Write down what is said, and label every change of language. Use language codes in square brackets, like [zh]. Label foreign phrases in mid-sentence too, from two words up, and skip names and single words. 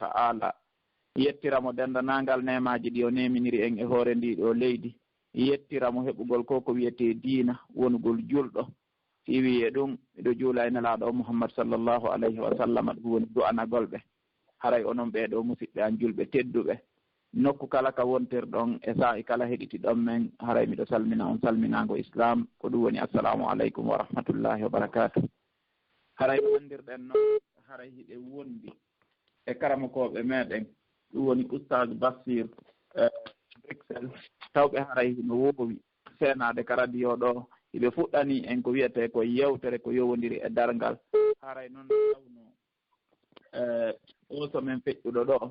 [ff] ta'ala yettiramo dendanangal nemaji ɗi o neminiri en e hoore ndi ɗo leydi yettiramo heɓugol ko wiyete diina wonugol julɗo si wiye ɗum miɗo juula e nelaɗo Muhammad [ar] صلى الله عليه وسلم [ff] ɗum woni du'anagolɓe haray onon ɓeɗo musidɓe an julɓe tedduɓe nokku kala ka wontirɗon e sa'i kala heɗitiɗon men haray miɗo salmina on salminago islam ko ɗum woni [ar] السلام عليكم ورحمة الله وبركاته. [ff] haray ɗo andirɗen noon haray hiɗe wondi e karamokoɓe meɗen ɗum woni oustage Bassir Bruxelles tawɓe haray hino wowi senade ka radio ɗo hiɓe fuɗɗani en ko wiyete ko yewtere ko yowodiri e dargal haray noon tawno oso men feƴƴuɗo ɗo